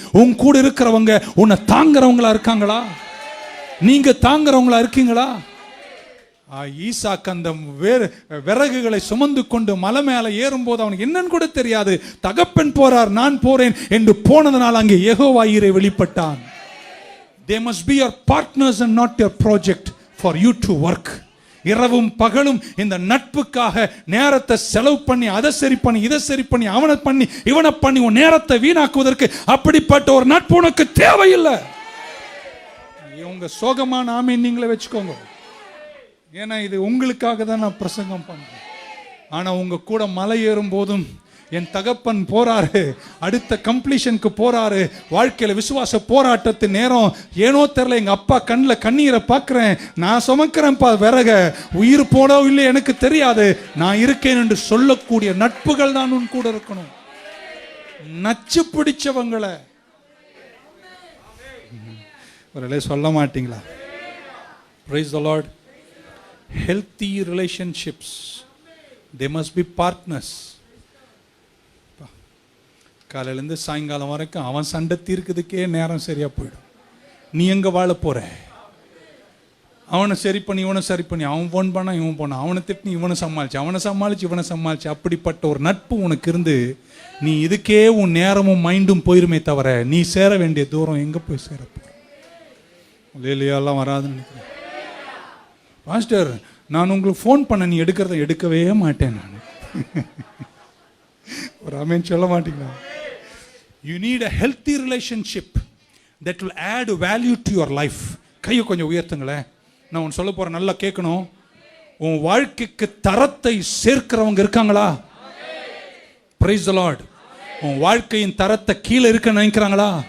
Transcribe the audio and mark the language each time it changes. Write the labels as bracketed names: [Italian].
[Tamil] உன் கூட இருக்கிறவங்க உன்னை தாங்குறவங்களா இருக்காங்களா? நீங்க தாங்குறவங்களா இருக்கீங்களா? ஈசாக்கு அந்த விறகுகளை சுமந்து கொண்டு மலை மேல ஏறும்போது அவனுக்கு என்னன்னு கூட தெரியாது. தகப்பன் போறார், நான் போறேன் என்று போனதனால் அங்கே யெகோவா ஈரே வெளிப்பட்டான். [English] They must be your partners and not your project for you to work. [Tamil] இரவும் பகலும் இந்த நட்புக்காக நேரத்தை செலவு பண்ணி அதை சரி பண்ணி இதை சரி பண்ணி அவனை பண்ணி இவனை பண்ணி உன் நேரத்தை வீணாக்குவதற்கு அப்படிப்பட்ட ஒரு நட்பு உனக்கு தேவையில்லை. உங்க சோகமான ஆமீன் நீங்களே வச்சுக்கோங்க. ஏன்னா இது உங்களுக்காக தான் நான் பிரசங்கம் பண்றேன். ஆனா உங்க கூட மலை ஏறும் போதும் என் தகப்பன் போறாரு, அடுத்த கம்ப்ளீஷனுக்கு போறாரு. வாழ்க்கையில விசுவாச போராட்டத்தின் நேரம் ஏனோ தெரியல, எங்க அப்பா கண்ணில் கண்ணீரை பார்க்கிறேன், நான் சுமக்கிறேன்ப்பா விறக, உயிர் போனோ இல்லை எனக்கு தெரியாது, நான் இருக்கேன் என்று சொல்லக்கூடிய நட்புகள் தான் உன் கூட இருக்கணும். நச்சு பிடிச்சவங்களை ஒரு சொல்ல மாட்டீங்களா? [English] Praise the Lord. Healthy relationships, they must be partners. [Tamil] காலையிலேருந்து சாயங்காலம் வரைக்கும் அவன் சண்டை தீர்க்கிறதுக்கே நேரம் சரியா போயிடும். நீ எங்க வாழ போற? அவனை சரி பண்ணி இவனை சரி பண்ணி, அவன் போன் பண்ணா இவன் போனா, அவனை திட்டி இவனை சமாளிச்சு இவனை சமாளிச்சு அப்படிப்பட்ட ஒரு நட்பு உனக்கு இருந்து நீ இதுக்கே உன் நேரமும் மைண்டும் போயிருமே தவிர நீ சேர வேண்டிய தூரம் எங்க போய் சேர போற? இல்லையாலாம் வராதுன்னு நினைக்கிறேன். பாஸ்டர், நான் உங்களுக்கு ஃபோன் பண்ண, நீ எடுக்கவே மாட்டேன் நான். ஒரு ஆமென் சொல்ல மாட்டீங்களா? [English] You need a healthy relationship that will add value to your life. [Tamil] கையை கொஞ்சம் உயர்த்துங்களேன். நான் உன் சொல்ல போறேன், நல்லா கேட்கணும். உன் வாழ்க்கைக்கு தரத்தை சேர்க்கிறவங்க இருக்காங்களா? [English] Praise the Lord. [Tamil] உன் வாழ்க்கையின் தரத்தை கீழே இருக்க நினைக்கிறாங்களா?